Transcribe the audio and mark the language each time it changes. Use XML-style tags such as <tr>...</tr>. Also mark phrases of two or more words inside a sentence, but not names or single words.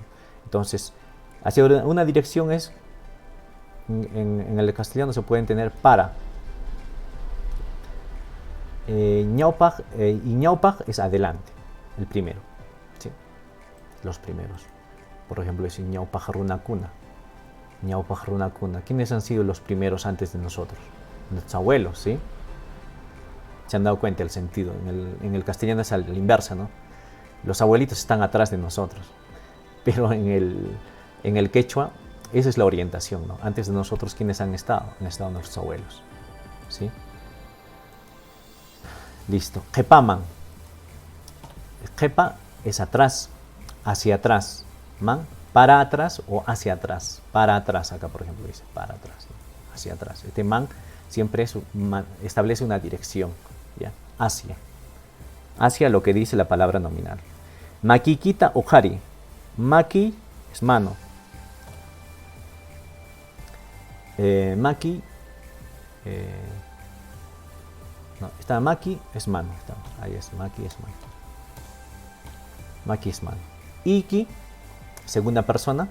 <es>Entonces, hacia una dirección es, en el castellano se pueden tener para. Ñaupaj, y ñaupaj es adelante, el primero. ¿Sí? Los primeros. Por ejemplo, es</es> <qu>ñaupaj runakuna. Ñaupaj runakuna.</qu> <es>¿Quiénes han sido los primeros antes de nosotros? Nuestros abuelos, ¿sí? Se han dado cuenta del sentido. En el castellano es a la inversa, ¿no? Los abuelitos están atrás de nosotros. Pero en el quechua, esa es la orientación, ¿no? Antes de nosotros, ¿quiénes han estado? Han estado nuestros abuelos, ¿sí? Listo. Jepaman. Jepa es atrás, hacia atrás. Man, para atrás o hacia atrás. Para atrás, acá por ejemplo dice, para atrás, ¿no? Hacia atrás. Este man siempre establece una dirección, ¿ya? Hacia lo que dice la palabra nominal.</es> <qu>Makikita ojari.</qu> <es>Maki es mano. Maki. No, está maki es mano. Ahí es, maki es mano. Maki es mano. Iki, segunda persona.</es>